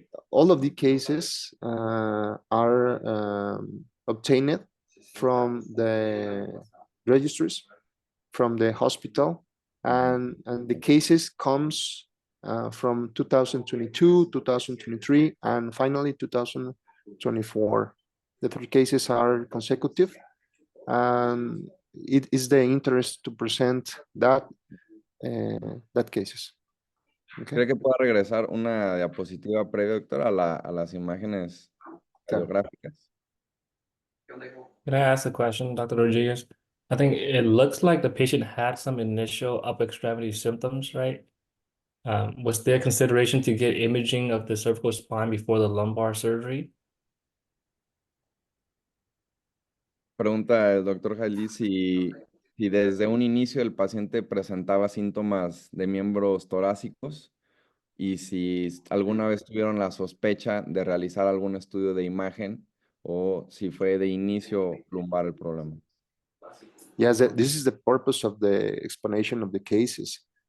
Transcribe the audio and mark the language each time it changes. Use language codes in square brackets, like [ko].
[en] All of the cases are obtained from the registries, from the hospital, and the cases comes from 2022, 2023, and finally 2024. The 3 cases are consecutive, and it is the interest to present that cases. Okay. [es] ¿Cree que pueda regresar una diapositiva previa, doctor, a las imágenes radiográficas? [en] Can I ask a question, Dr. Rodriguez? I think it looks like the patient had some initial upper extremity symptoms, right? Was there consideration to get imaging of the cervical spine before the lumbar surgery? [es] Pregunta el doctor Jaili si desde un inicio el paciente presentaba síntomas de miembros torácicos y si alguna vez tuvieron la sospecha de realizar algún estudio de imagen o si fue de inicio lumbar el problema. [en] Yes, this is the purpose of the explanation of the cases.